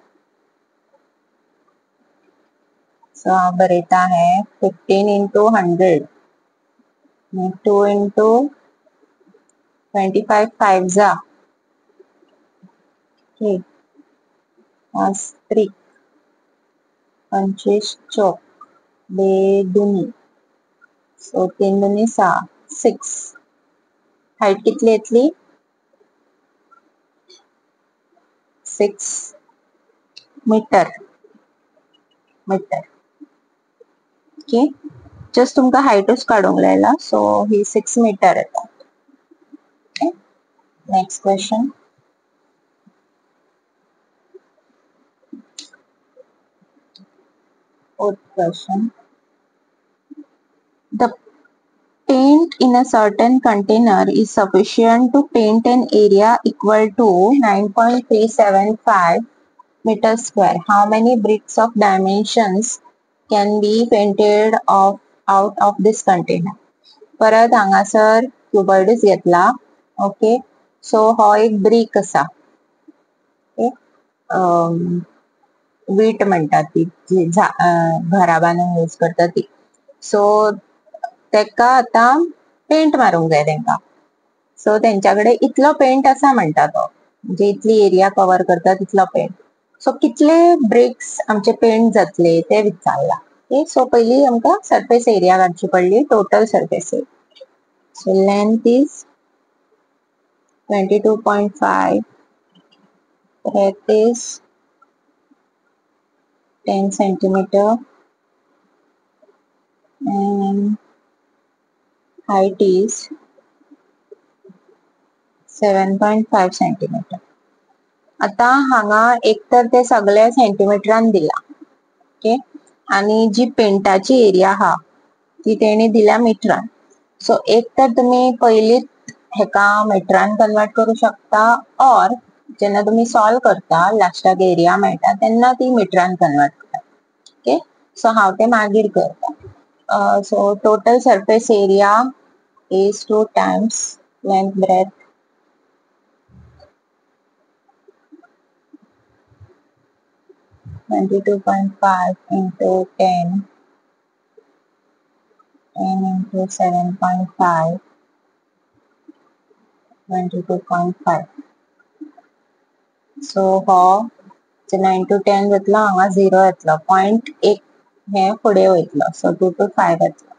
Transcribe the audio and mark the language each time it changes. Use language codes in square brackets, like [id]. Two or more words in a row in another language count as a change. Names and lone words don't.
[kok] सो हांव बरयता है 15 into 100, 2 into 25 5 जा. ओके, 3 25 चौक, 2 दुनी, सो 3 दुनी 6, 6. हायट कितली येतली, 6 मीटर मीटर. ओके, जस्ट तुमका हायटूच काढूंक लायला, सो ही 6 मीटर येता. [en] OK, next question. Fourth question. The paint in a certain container is sufficient to paint an area equal to 9.375 meters square. How many bricks of dimensions can be painted out of this container? [kok] परत हांगासर क्युबॉइडच घेतला. ओके, सो हो एक ब्रिक असा. वीट म्हणतात ती जी घरा बांदूंक यूज करता ती. सो तेका आता पेंट मारूंक जाय तेंका. सो तेंच्याकडे इतलो पेंट आसा म्हणटा तो, म्हणजे इतली एरिया कव्हर करता तितलो पेंट. सो कितले ब्रिक्स आमचे पेंट जातले ते विचारला. ओके, सो पयली आमकां [en] surface area [kok] काडची पडली, [en] total surface area. So length is 22.5, breadth is 10 centimeter and height is 7.5 centimeter. [kok] आता हांगा एक तर ते सगळे सेंटीमीटरान दिला. ओके, आणि जी पेंटाची एरिया हा ती तेणी दिल्या मिटरान. सो एक तर तुम्ही पयलीच हेका मिटरान कन्वर्ट करू शकता, और जेन्ना तुम्ही सॉल्व करता लास्टाक एरिया मेळटा तेन्ना ती मिटरान कन्वर्ट करता. ओके, सो हांव ते मागीर करता. [en] So total surface area is 2 times length breadth 22.5 into 10 into 7.5 22.5. [kok] सो हो 9 to 10 जातलो, हांगा 0 येतलो, पॉइंट एक हे फुडें वयतलो, सो 2 to 5 येतलो.